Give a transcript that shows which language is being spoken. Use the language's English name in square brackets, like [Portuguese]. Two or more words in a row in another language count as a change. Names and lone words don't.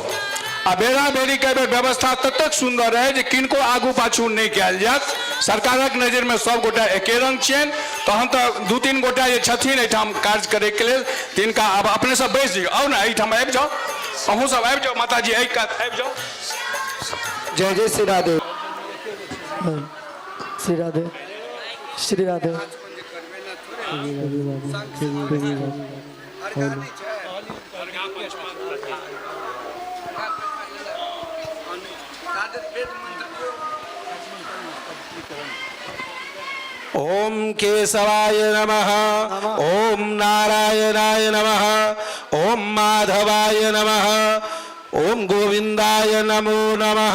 [Maithili] आ बेरा बेरी के व्यवस्था ततेक सुंदर है जे किनको आगू पाछू नहीं कयल जायत। सरकारक नजर में सब गोटे एके रंग छियनि। तहन तो दू तीन गोटे जे छथिन एहिठाम कार्य करे के लेल तिनका आब अपने सब बैस जाओ। आउ ना एहिठाम आबि जाओ, अहूँ सब आबि जाओ, माता जी एहि कात आबि जाओ। जय जय श्री राधे, श्री राधे, श्री राधे। [Sanskrit] ओम केशवाय नमः, ओम नारायणाय नमः, ओम माधवाय नमः, ओम गोविंदाय नमो नमः।